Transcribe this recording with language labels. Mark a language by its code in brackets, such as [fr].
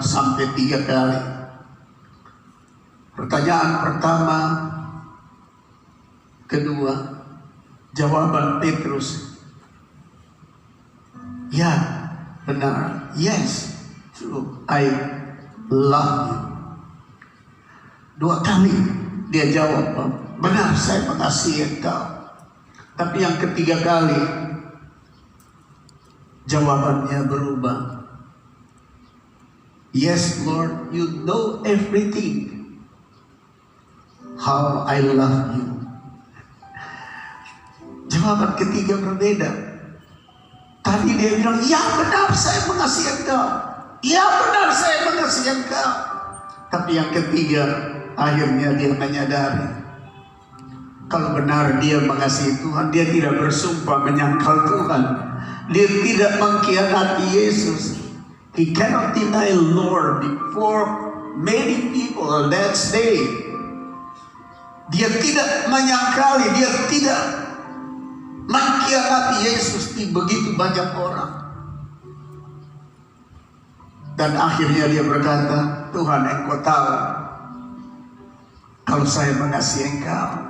[id] Sampai 3 kali. Pertanyaan pertama, kedua, jawaban Petrus, ya benar, [en] yes, true, I love you. [id] 2 kali dia jawab, benar saya mengasihi engkau. Tapi yang ketiga kali jawabannya berubah. [en] Yes Lord, you know everything, how I love you. [id] Jawaban ketiga berbeda. Tadi dia bilang, ya benar saya mengasihi engkau, ya benar saya mengasihi engkau. Tapi yang ketiga, akhirnya dia menyadari, kalau benar dia mengasihi Tuhan, dia tidak bersumpah menyangkal Tuhan, dia tidak mengkhianati Yesus. [en] He cannot deny Lord before many people that day. [id] Dia tidak menyangkali, dia tidak mengkhianati Yesus di begitu banyak orang. Dan akhirnya dia berkata, Tuhan engkau tahu kalau saya mengasihi engkau.